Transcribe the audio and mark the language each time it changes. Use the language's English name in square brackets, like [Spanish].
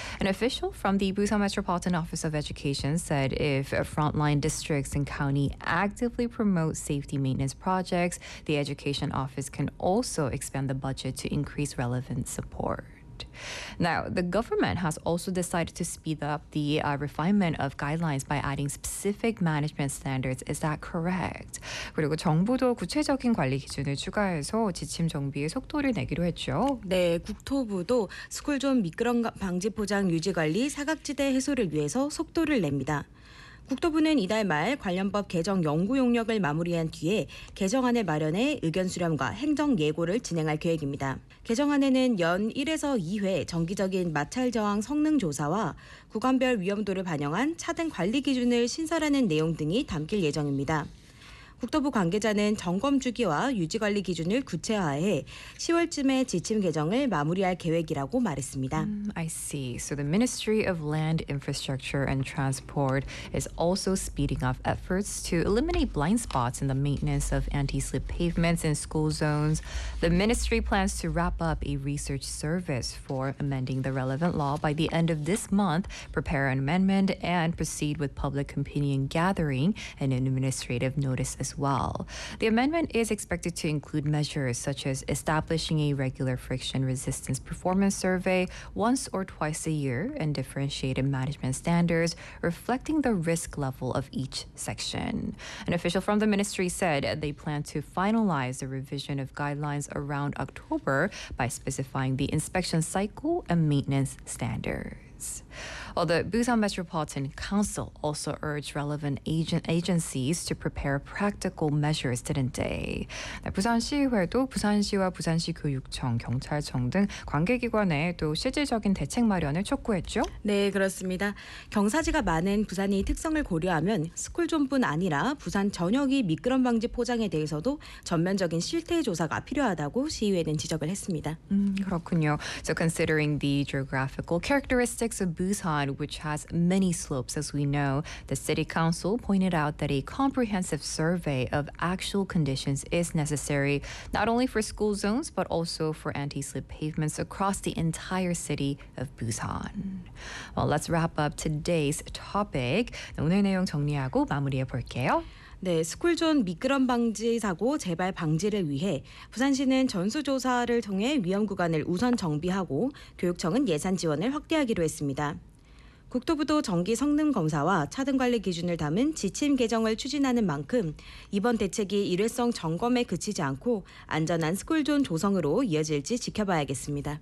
[English] An official from the Busan Metropolitan Office of Education said if frontline districts and county actively promote safety maintenance projects, the education office can also expand the budget to increase relevant support. Now, the government has also decided to speed up the refinement of guidelines by adding specific management standards. Is that correct? [Korean] 그리고 정부도 구체적인 관리 기준을 추가해서 지침 정비에 속도를 내기로 했죠. 네, 국토부도 스쿨존 미끄럼 방지 포장 유지 관리 사각지대 해소를 위해서 속도를 냅니다. 국토부는 이달 말 관련법 개정 연구 용역을 마무리한 뒤에 개정안을 마련해 의견 수렴과 행정 예고를 진행할 계획입니다. 개정안에는 연 1에서 2회 정기적인 마찰 저항 성능 조사와 구간별 위험도를 반영한 차등 관리 기준을 신설하는 내용 등이 담길 예정입니다. 국토부 관계자는 점검 주기와 유지 관리 기준을 구체화해 10월쯤에 지침 개정을 마무리할 계획이라고 말했습니다. [English] I see. So the Ministry of Land, Infrastructure and Transport is also speeding up efforts to eliminate blind spots in the maintenance of anti-slip pavements in school zones. The ministry plans to wrap up a research service for amending the relevant law by the end of this month, prepare an amendment and proceed with public opinion gathering and administrative notice as well. The amendment is expected to include measures such as establishing a regular friction resistance performance survey once or twice a year and differentiated management standards reflecting the risk level of each section. An official from the ministry said they plan to finalize the revision of guidelines around October by specifying the inspection cycle and maintenance standards. Well, the Busan Metropolitan Council also urged relevant agencies to prepare practical measures, didn't they? [Korean] 네, 부산시회도 부산시와 부산시교육청, 경찰청 등 관계기관에 또 실질적인 대책 마련을 촉구했죠? 네, 그렇습니다. 경사지가 많은 부산의 특성을 고려하면 스쿨존뿐 아니라 부산 전역이 미끄럼 방지 포장에 대해서도 전면적인 실태 조사가 필요하다고 시의회는 지적을 했습니다. 그렇군요. [English] So considering the geographical characteristics of Busan, which has many slopes, as we know, the City Council pointed out that a comprehensive survey of actual conditions is necessary, not only for school zones, but also for anti-slip pavements across the entire city of Busan. Well, let's wrap up today's topic. [Korean] 오늘 내용 정리하고 마무리해 볼게요. 네, 스쿨존 미끄럼 방지 사고 재발 방지를 위해 부산시는 전수조사를 통해 위험 구간을 우선 정비하고 교육청은 예산 지원을 확대하기로 했습니다. 국토부도 전기 성능 검사와 차등 관리 기준을 담은 지침 개정을 추진하는 만큼 이번 대책이 일회성 점검에 그치지 않고 안전한 스쿨존 조성으로 이어질지 지켜봐야겠습니다.